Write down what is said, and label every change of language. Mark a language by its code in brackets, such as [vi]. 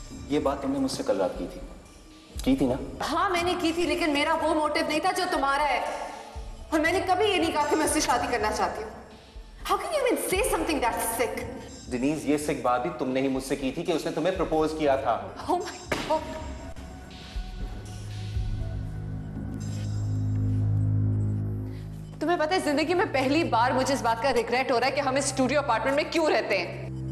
[hi] ये बात तुमने मुझसे कल रात की थी ना? हाँ मैंने की थी, लेकिन मेरा वो मोटिव नहीं था जो तुम्हारा है। और मैंने कभी ये नहीं कहा कि मैं उससे शादी करना चाहती हूँ। [en] How can you even say something that sick? [hi] Diniz, ये सिक बात भी तुमने ही मुझसे की थी कि उसने तुम्हें प्रपोज किया था। [en] Oh my God. [hi] तुम्हें पता है, जिंदगी में पहली बार मुझे इस बात का रिग्रेट हो रहा है कि हम इस स्टूडियो अपार्टमेंट में क्यों रहते हैं।